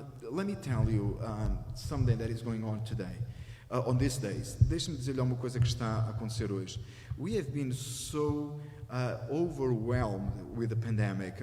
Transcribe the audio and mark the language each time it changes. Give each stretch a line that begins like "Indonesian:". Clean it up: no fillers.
English: Let me tell you something that is going on today, on these days.
Portuguese: Deixe-me dizer-lhe uma coisa que está a acontecer hoje.
English: We have been so overwhelmed with the pandemic.